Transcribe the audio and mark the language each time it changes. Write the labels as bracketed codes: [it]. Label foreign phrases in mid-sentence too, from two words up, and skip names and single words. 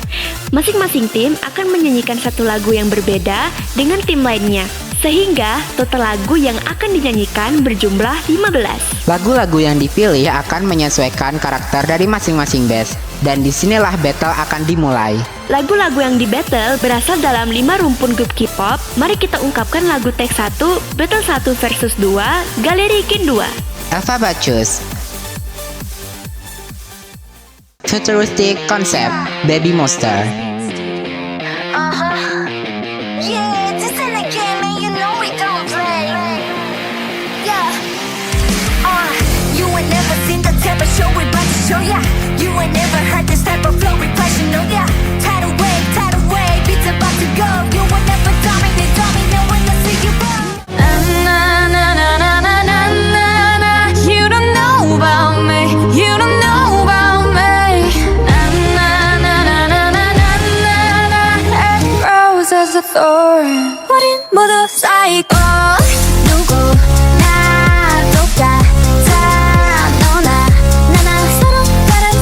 [id] Masing-masing tim akan menyanyikan satu lagu yang berbeda dengan tim lainnya, sehingga total lagu yang akan dinyanyikan berjumlah 15. Lagu-lagu yang dipilih akan menyesuaikan karakter dari masing-masing best, dan disinilah battle akan dimulai. Lagu-lagu yang di battle berasal dalam 5 rumpun grup K-pop. Mari kita ungkapkan lagu teks 1, Battle 1 versus 2, Galeri Gen 2. [en] Alphabet Choose. Futuristic Concept, Baby Monster. Yeah, this ain't a game and you know we don't play. Yeah. You ain't never seen the type of show we about to show ya. You ain't never heard this type of flow we passion, know ya. Tidal wave, beats about to go. You will never dominate when I see you go. Na na na na na na na na. You don't know about me. You don't know about me. Na na na na na na na na na. It grows as a thorn. [ko] 우린 모두 psycho. 누구나 똑같아. 너나 나나 서로가